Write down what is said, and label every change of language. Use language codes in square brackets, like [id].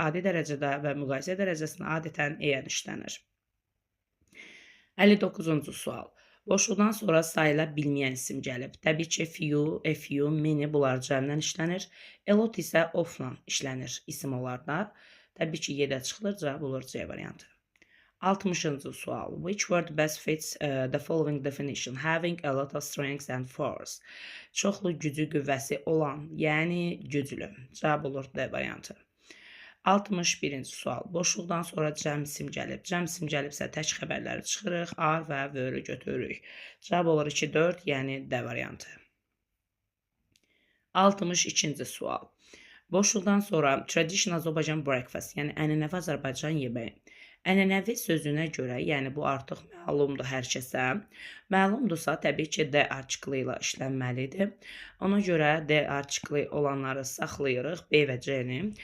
[az] Adi dərəcədə və müqayisə dərəcəsində adətən EN işlənir. 59-cu sual. Boşluqdan sonra sayıla bilməyən isim gəlib. Təbii ki few, many bunlar cəmdən işlənir. A lot isə ofla işlənir isim olarlar. Təbii ki Y-də çıxılır. Cavab olur C variantı. 60-cı sual. [en] Which word best fits the following definition? Having a lot of strength and force. [az] Çoxlu gücü, qüvvəsi olan, yəni güclü. Cavab olur D variantı. 61-ci sual. Boşluqdan sonra cəm isim gəlib. Cəm isim gəlibsə tək xəbərləri çıxırıq. Are və were götürürük. Cavab olur 2-4, yəni D variantı. 62-ci sual. Boşluqdan sonra [en] traditional Azərbaycan breakfast, [az] yəni ənənəvi Azərbaycan yeməyi. Ənənəvi sözünə görə, yəni bu artıq məlumdur hər kəsə. Məlumdursa, təbii ki, D artiklı ilə işlənməlidir. Ona görə D artiklı olanları saxlayırıq, B və C-ni.